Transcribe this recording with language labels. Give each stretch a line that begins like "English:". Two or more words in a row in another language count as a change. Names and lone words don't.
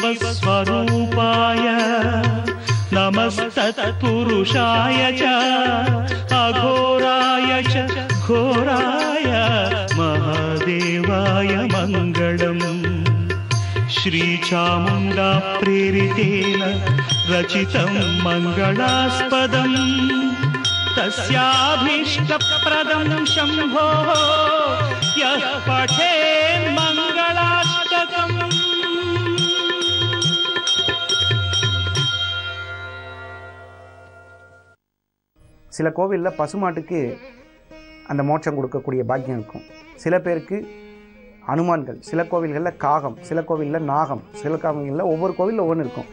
Sanskrit: सदाशिवस्वरूपाय नमस्तत्पुरुषाय च अघोराय च घोराय महादेवाय मङ्गलम् श्रीचामुण्डा प्रेरितेन रचितं मङ्गलास्पदम् तस्याभीष्टप्रदं शम्भो यः पठेन् मङ्गलाष्टकम्.
Tamil: சில கோவிலில் பசுமாட்டுக்கு அந்த மோட்சம் கொடுக்கக்கூடிய பாக்கியம் இருக்கும். சில பேருக்கு அனுமான்கள், சில கோவில்களில் காகம், சில கோவிலில் நாகம், சில கோவில்களில் ஒவ்வொரு கோவிலில் ஒவ்வொன்று இருக்கும்.